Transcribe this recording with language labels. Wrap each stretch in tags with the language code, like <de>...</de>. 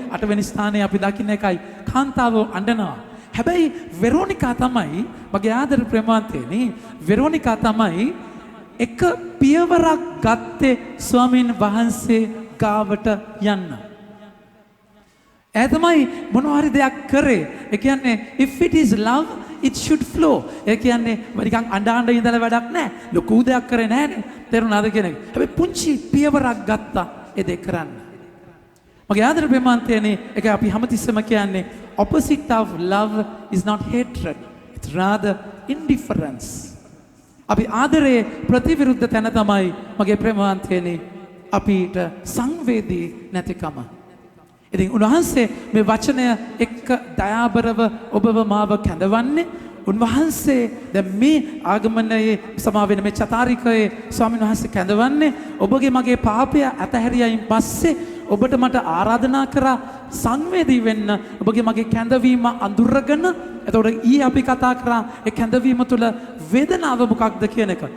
<si>8 වෙනි ස්ථානයේ අපි දකින්න එකයි කාන්තාව අඬනවා. හැබැයි වෙරෝනිකා තමයි මගේ ආදර ප්‍රේමාන්තේනි වෙරෝනිකා තමයි එක පියවරක් ගත්තේ ස්වාමීන් වහන්සේ ගාවට යන්න. ඒ තමයි මොනවා හරි දෙයක් කරේ. ඒ කියන්නේ</si> <en>if it is love it should flow.</en> <si>ඒ කියන්නේ නිකන් අඬ ඉඳලා වැඩක් නැහැ. ලොකු දෙයක් කරේ නැහැනේ. තේරුණාද කියන එක. හැබැයි පුංචි පියවරක් ගත්තා ඒ දෙක කරන්න. මගේ ආදර ප්‍රේමාන්තයනේ ඒක අපි හැමතිස්සෙම කියන්නේ</si> <en>opposite of love is not hatred. It's rather indifference.</en> <si>අපි ආදරයේ ප්‍රතිවිරුද්ධ තැන තමයි මගේ ප්‍රේමාන්තයනේ අපිට සංවේදී නැතිකම. ඉතින් උන්වහන්සේ මේ වචනය එක්ක දයාබරව ඔබව මාව කැඳවන්නේ උන්වහන්සේ දැන් මේ ආගමනයේ සමා වෙන මේ චතාරිකයේ ස්වාමීන් වහන්සේ කැඳවන්නේ ඔබගේ මගේ පාපය අතහැරියයින් පස්සේ ඔබට මට ආරාධනා කරා සංවේදී වෙන්න ඔබගේ මගේ කැඳවීම අඳුරගෙන එතකොට අපි කතා කරා ඒ කැඳවීම තුළ වේදනාව මොකක්ද කියන එක.</si>